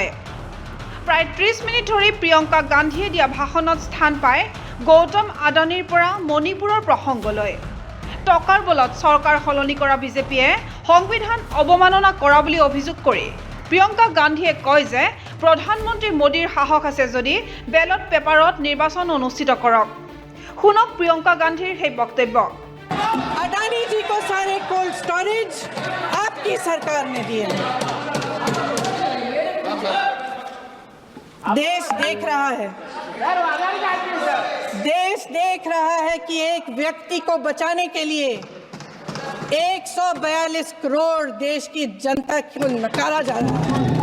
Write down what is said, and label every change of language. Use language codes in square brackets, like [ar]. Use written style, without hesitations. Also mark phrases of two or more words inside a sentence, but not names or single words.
[as] প্ৰায় 30 মিনিট ধৰি প্ৰিয়ংকা গান্ধীয়ে দিয়া ভাষণত স্থান পায় গৌতম আদানীৰ পৰা মণিপুৰৰ প্ৰসংগলৈ। টকাৰ বলত চৰকাৰ সলনি কৰা বিজেপিয়ে সংবিধান অৱমাননা কৰা বুলি অভিযোগ কৰি প্ৰিয়ংকা গান্ধীয়ে কয় যে প্ৰধানমন্ত্ৰী মোদীৰ সাহস আছে যদি [en] ballot paper [as] নিৰ্বাচন অনুষ্ঠিত কৰক। শুনক প্ৰিয়ংকা গান্ধীৰ সেই বক্তব্য। [hi] अडानी जी को सारे [en] cold storage [hi] आपकी सरकार ने दिए हैं। देश देख रहा है, देश देख रहा है कि एक व्यक्ति को बचाने के लिए 142 करोड़ देश की जनता को नकारा जा रहा है।